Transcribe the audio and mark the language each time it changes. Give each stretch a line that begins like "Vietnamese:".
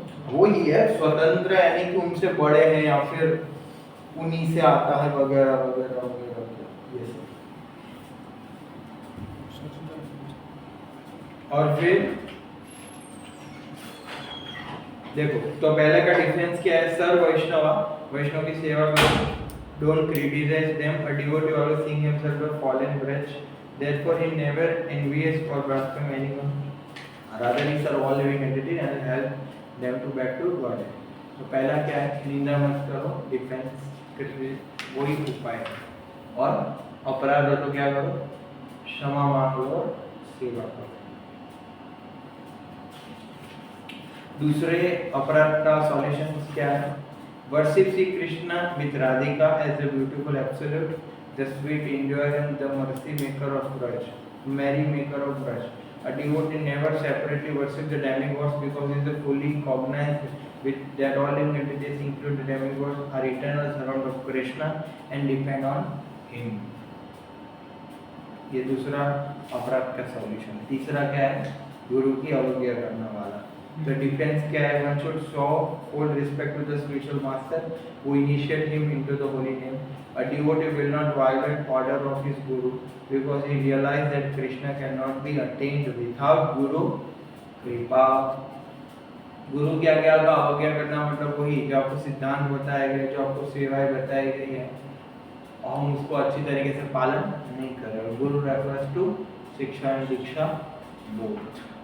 Hindi: वो ही है स्वतंत्र, यानी कि उनसे बड़े हैं या फिर उन्हीं से आता है वगैरह वगैरह वगैरह, ये सब। और फिर देखो, तो पहले का डिफरेंस क्या है? सर वैष्णवा, वैष्णव की सेवा करो,
English: Don't criticize them, a devotee always think himself a fallen wretch, therefore he never envies or blasphemes anyone, rather he serves all living entities and help them to back to God।
Hindi: तो पहला क्या है? निंदा मत करो, defence, वही उपाय है। और अपराध हो तो क्या करो? क्षमा मांग लो और सेवा करो। दूसरे अपराध का सॉल्यूशन क्या है?
English: Worship Shri Krishna with Radhika as a beautiful absolute, the sweet enjoyer and the mercy maker of grudge, merry maker of grudge। A devotee never separately worship the demigods because he is fully cognizant with that all living entities, including the demigods, are eternal servants of Krishna and depend on him।
Hindi: ये दूसरा अपराध का solution. तीसरा क्या है? गुरु की अवज्ञा करने वाला।
English: The defense
Hindi: क्या है?
English: One should show full respect to the spiritual master who initiate him into the holy name। A devotee will not violate order of his guru because he realizes that Krishna cannot be attained without guru kripa.
Hindi: गुरु की आज्ञा का अवज्ञा करना मतलब वही जो आपको सिद्धांत बताया गया, जो आपको सेवाएं बताई गई है, और हम उसको अच्छी तरीके से पालन नहीं कर रहे।
English: Guru refers to shiksha and diksha both.